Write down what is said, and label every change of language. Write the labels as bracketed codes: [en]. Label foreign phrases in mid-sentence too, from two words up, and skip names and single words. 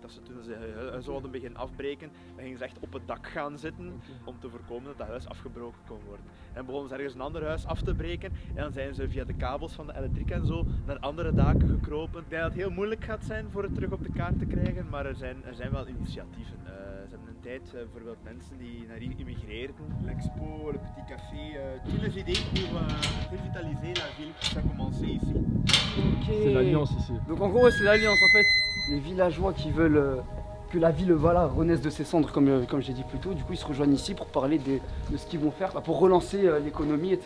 [nl] Dat ze toen ze huis zouden beginnen afbreken, dan gingen ze echt op het dak gaan zitten om te voorkomen dat dat huis afgebroken kon worden. En dan begonnen ze ergens een ander huis af te breken en dan zijn ze via de kabels van de elektriek en zo naar andere daken gekropen. Ik denk dat het heel moeilijk gaat zijn voor het terug op de kaart te krijgen, maar er zijn wel initiatieven. Ze hebben een tijd bijvoorbeeld mensen die naar hier immigreerden. [fr] L'Expo, le Petit Café, tous les idées pour revitaliser la ville, ça a commencé ici. C'est l'alliance ici. Donc en gros c'est l'alliance en fait, les villageois qui veulent que la ville renaisse de ses cendres comme j'ai dit plus tôt, du coup ils se rejoignent ici pour parler de ce qu'ils vont faire pour relancer l'économie etc.